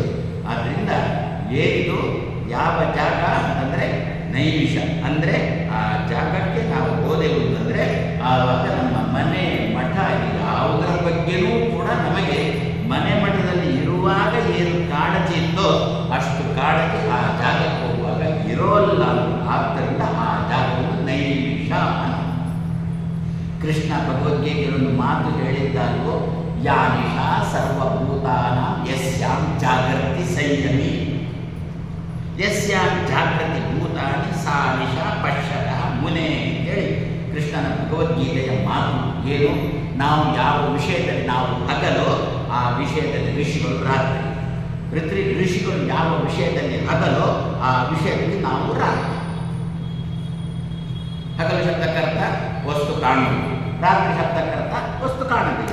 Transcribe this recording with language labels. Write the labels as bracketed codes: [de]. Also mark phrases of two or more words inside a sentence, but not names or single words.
[kn] ಆದ್ದರಿಂದ ಏನಿದು ಯಾವ ಜಾಗ ಅಂತಂದರೆ ನೈಮಿಷ, ಅಂದರೆ ಆ ಜಾಗಕ್ಕೆ ನಾವು ಹೋದೆವು ಅಂತಂದರೆ ಆವಾಗ ನಮ್ಮ ಮನೆ ಮಠ ಯಾವುದರ ಬಗ್ಗೆನೂ ಕೂಡ ನಮಗೆ ಮನೆ ಮಠದಲ್ಲಿ ಇರುವಾಗ ಏನು ಕಾಳಜಿ ಇತ್ತೋ ಅಷ್ಟು ಕಾಳಜಿ ಆ ಜಾಗಕ್ಕೆ ಹೋಗುವಾಗ ಇರೋಲ್ಲ. ಆದ್ದರಿಂದ ಆ ಜಾಗವನ್ನು ನೈಮಿಷ ಅಂತ ಕೃಷ್ಣ ಭಗವದ್ಗೀತೆಯಲ್ಲೊಂದು ಮಾತು ಹೇಳಿದ್ದಾಗೋ, [sa] ಯಾ ನಿಶಾ ಸರ್ವಭೂತಾನ ಯಸ್ಯಾಂ ಜಾಗೃತಿ ಸಂಯಮಿ, ಯಸ್ಯಾಂ ಜಾಗೃತಿ ಭೂತಾನಿ ಸಾ ನಿಶಾ ಪಶ್ಯತಃ ಮುನೇ [kn] ಅಂತೇಳಿ ಕೃಷ್ಣನ ಭಗವದ್ಗೀತೆಯ ಮಾತು. ಏನು? ನಾವು ಯಾವ ವಿಷಯದಲ್ಲಿ ನಾವು ಹಗಲೋ ಆ ವಿಷಯದಲ್ಲಿ ಋಷಿಗಳು ರಾತ್ರಿ, ಋಷಿಗಳು ಯಾವ ವಿಷಯದಲ್ಲಿ ಹಗಲೋ ಆ ವಿಷಯದಲ್ಲಿ ನಾವು ರಾತ್ರಿ. ಹಗಲು ಶಬ್ದಕ್ಕರ್ಥ ವಸ್ತು ಕಾಣುವುದು, ರಾತ್ರಿ ಶಬ್ದಕ್ಕರ್ಥ ವಸ್ತು ಕಾಣುವುದು.